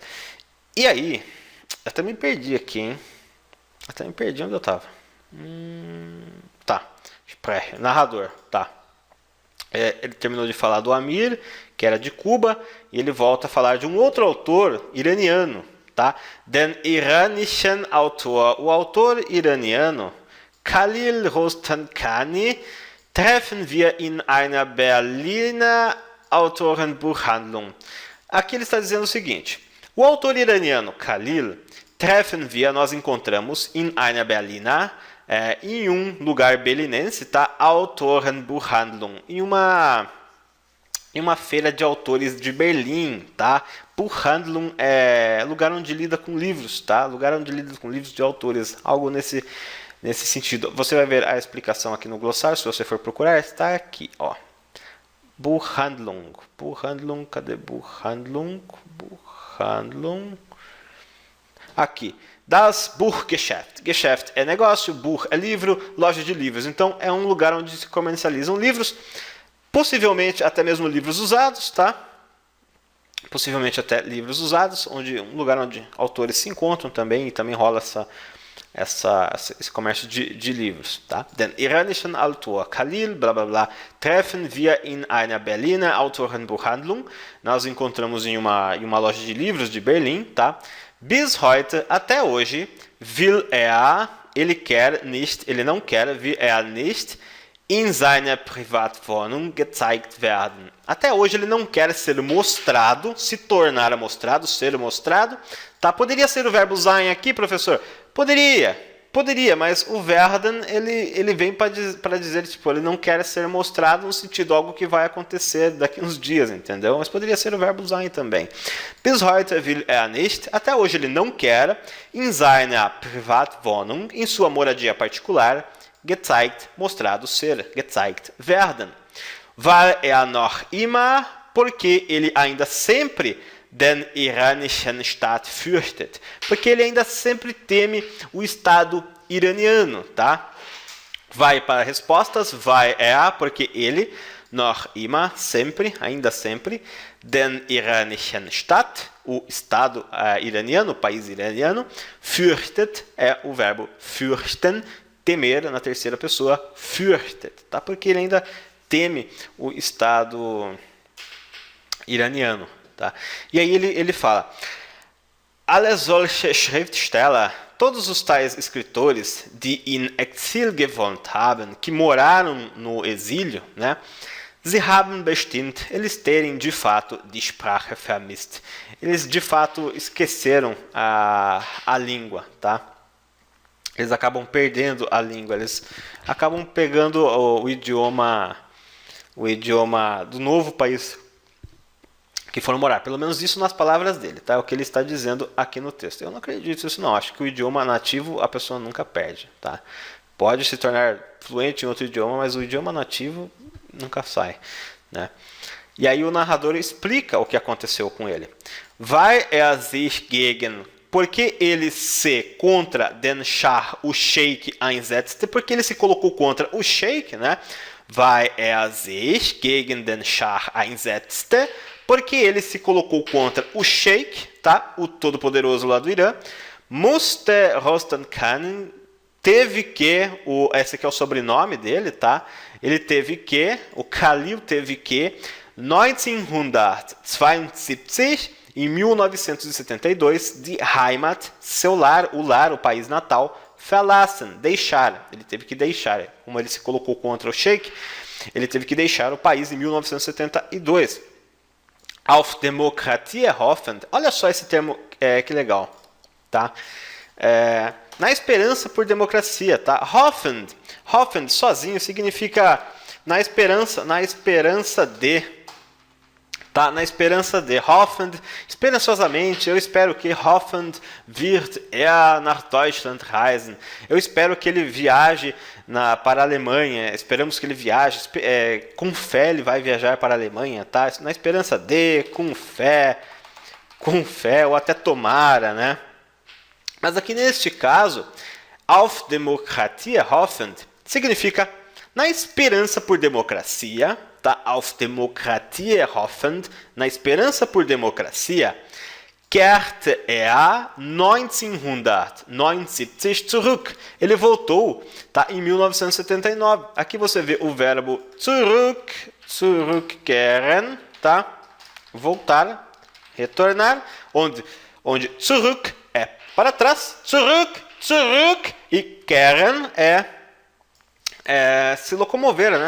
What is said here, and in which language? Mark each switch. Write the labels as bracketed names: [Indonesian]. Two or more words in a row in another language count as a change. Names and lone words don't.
[Portuguese] E aí, eu até me perdi aqui, hein? Até me perdi onde eu estava. Tá, narrador, tá. Ele terminou de falar do Amir, que era de Cuba, e ele volta a falar de um outro autor iraniano, tá? [German] Den iranischen Autor. [Portuguese] O autor iraniano [German] Khalil Rostankani treffen wir in einer Berliner Autorenbuchhandlung. [Portuguese] Aqui ele está dizendo o seguinte: o autor iraniano Khalil [German] treffen wir, [Portuguese] nós encontramos [German] in einer Berliner, [Portuguese] em um lugar berlinense, tá? Autorenbuchhandlung, em uma feira de autores de Berlim, tá? Buchhandlung é lugar onde lida com livros, tá? Lugar onde lida com livros de autores, algo nesse sentido. Você vai ver a explicação aqui no glossário, se você for procurar, está aqui, ó. Buchhandlung. Buchhandlung, cadê Buchhandlung? Buchhandlung. Aqui. [German] Das Buchgeschäft. [Portuguese] Geschäft é negócio, Buch é livro, loja de livros. Então, é um lugar onde se comercializam livros, possivelmente até mesmo livros usados, tá? Possivelmente até livros usados, um lugar onde autores se encontram também, e também rola esse comércio de livros, tá? [German] Den iranischen Autor Khalil, blá blá blá, treffen wir in einer Berliner Autorenbuchhandlung. [Portuguese] Nós encontramos em uma loja de livros de Berlim, tá? [German] Bis heute, [Portuguese] até hoje, will ele não quer, [German] will nicht in seiner Privatwohnung gezeigt werden. [Portuguese] Até hoje ele não quer ser mostrado, se tornar mostrado, ser mostrado. Tá? Poderia ser o verbo sein aqui, professor? Poderia, mas o werden ele vem para dizer, tipo, ele não quer ser mostrado no sentido algo que vai acontecer daqui uns dias, entendeu? Mas poderia ser o verbo sein também. [German] Bis heute will nicht, [Portuguese] até hoje ele não quer, [German] in seiner Privatwohnung, [Portuguese] em sua moradia particular, gezeigt, mostrado ser, [German] gezeigt werden. Weil noch immer, [Portuguese] porque ele ainda sempre [German] den iranischen Staat fürchtet. [Portuguese] Porque ele ainda sempre teme o Estado iraniano, tá? Vai para respostas, vai porque ele, [German] noch immer, [Portuguese] sempre, ainda sempre, [German] den iranischen Staat, [Portuguese] o Estado iraniano, o país iraniano, fürchtet é o verbo fürchten, temer na terceira pessoa, fürchtet, tá? Porque ele ainda teme o Estado iraniano, tá? E aí ele fala: [German] alle solche Schriftsteller, [Portuguese] todos os tais escritores, [German] die in Exil gewohnt haben, [Portuguese] que moraram no exílio, né? [German] Sie haben bestimmt, [Portuguese] eles terem de fato [German] die Sprache vermisst. [Portuguese] Eles de fato esqueceram a língua, tá? Eles acabam perdendo a língua, eles acabam pegando o idioma do novo país que foram morar. Pelo menos isso nas palavras dele, tá? É o que ele está dizendo aqui no texto. Eu não acredito nisso não. Acho que o idioma nativo a pessoa nunca perde, tá? Pode se tornar fluente em outro idioma, mas o idioma nativo nunca sai, né? E aí o narrador explica o que aconteceu com ele. [German] Weil sich gegen, [Portuguese] porque ele se contra [German] den Schah, [Portuguese] o Sheik einsetzte, porque ele se colocou contra o Sheik, né? [German] Weil sich gegen den Schah einsetzte, [Portuguese] porque ele se colocou contra o Sheikh, tá? O todo-poderoso lá do Irã. Musste Rostan Khan teve que, esse aqui é o sobrenome dele, tá? Ele teve que, o Khalil teve que, 1972, em 1972, de Heimat, seu lar, o país natal, verlassen, deixar. Ele teve que deixar, como ele se colocou contra o Sheikh, ele teve que deixar o país em 1972. [German] Auf Demokratie hoffend, [Portuguese] olha só esse termo, que legal, tá? Na esperança por democracia, tá? Hoffend sozinho significa na esperança de, tá? Na esperança de, hoffend, esperançosamente, eu espero que [German] Hoffend wird nach Deutschland reisen. [Portuguese] Eu espero que ele viaje para a Alemanha, esperamos que ele viaje, com fé ele vai viajar para a Alemanha, tá? Na esperança de, com fé, ou até tomara, né? Mas aqui neste caso, [German] auf Demokratie hoffend [Portuguese] significa na esperança por democracia, tá? [German] Auf Demokratie hoffend, [Portuguese] na esperança por democracia, [German] kehrte 1979 zurück. [Portuguese] Ele voltou, tá? Em 1979. Aqui você vê o verbo zurückkehren, tá? Voltar, retornar, onde zurück é para trás, zurück, e kehren é se locomover, né?